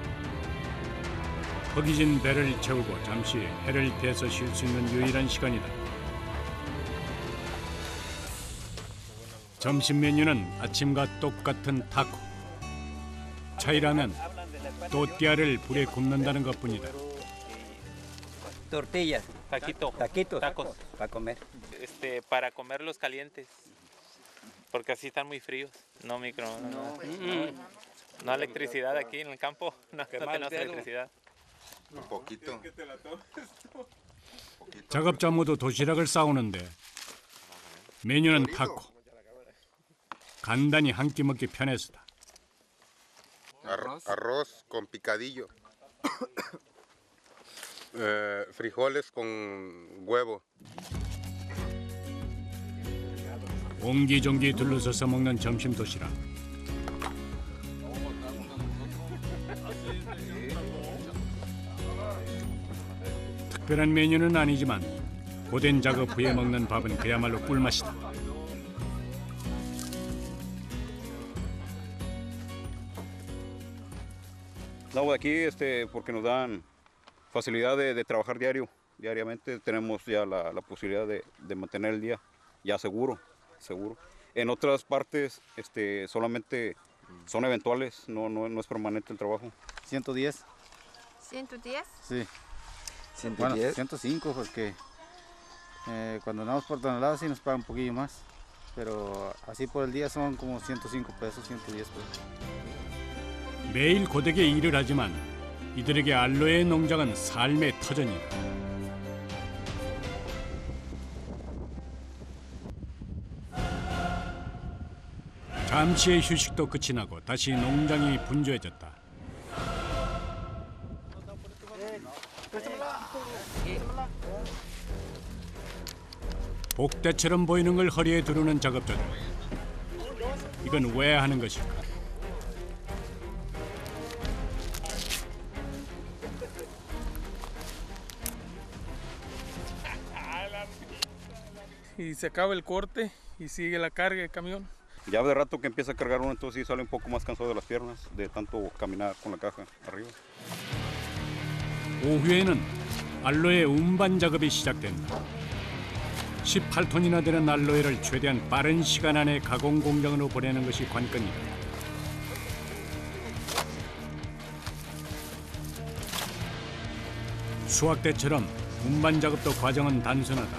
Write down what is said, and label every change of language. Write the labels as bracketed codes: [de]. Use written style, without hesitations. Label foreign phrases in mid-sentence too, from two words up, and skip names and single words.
[ko] 허기진 배를 채우고 잠시 해를 피해서 쉴 수 있는 유일한 시간이다. 점심 메뉴는 아침과 똑같은 타코. 차이라면 또띠아를 불에 굽는다는 것뿐이다. [es] Tortillas. Taquitos. Tacos. Para comer. Para comerlos calientes. Porque así están muy fríos. No microondas. No electricidad aquí en el campo. No tenemos electricidad. Un poquito. [ko] 작업자 모두 도시락을 싸우는데 메뉴는 타코. 간단히 한 끼 먹기 편해서다. [es] Arroz con picadillo. Frijoles con huevo. [ko] 옹기종기 둘러서서 먹는 점심 도시락. 특별한 메뉴는 아니지만 고된 작업 후에 먹는 밥은 그야말로 꿀맛이다. [es] No, aquí porque nos dan facilidad de trabajar diariamente tenemos ya la posibilidad de mantener el día ya seguro. En otras partes solamente son eventuales, no es permanente el trabajo. 110. ¿110? Sí. 110. Bueno, 105 porque cuando andamos por toneladas sí nos pagan un poquillo más. Pero así por el día son como 105 pesos, 110 pesos. [ko] 매일 고되게 일을 하지만 이들에게 알로에 농장은 삶의 터전이다. 잠시의 휴식도 끝이 나고 다시 농장이 분주해졌다. 복대처럼 보이는 걸 허리에 두르는 작업자들. 이건 왜 하는 것일까? [es] Y se acaba el corte y sigue la carga del camión. Ya de rato que empieza a cargar uno, entonces sí sale un poco más cansado de las piernas, de tanto caminar con la caja arriba. [ko] 오후에는 알로에 운반 작업이 시작된다. 18톤이나 되는 알로에를 최대한 빠른 시간 안에 가공 공장으로 보내는 것이 관건이다. 수확 때처럼 운반 작업도 과정은 단순하다.